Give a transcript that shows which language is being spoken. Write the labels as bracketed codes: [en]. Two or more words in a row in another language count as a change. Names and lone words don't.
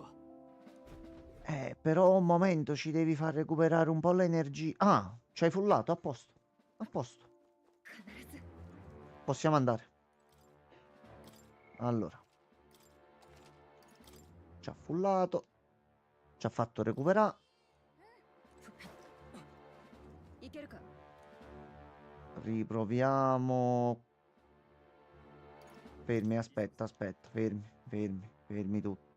[it] Però un momento, ci devi far recuperare un po' l'energia. Ah, ci hai fullato, a posto. A posto. [ja] 必ず。 [it] Possiamo andare. Allora. Ci ha fullato. Ci ha fatto recuperare. [ja] いけるか。 [it] Riproviamo. Fermi, aspetta, aspetta. Fermi, fermi, fermi tutti.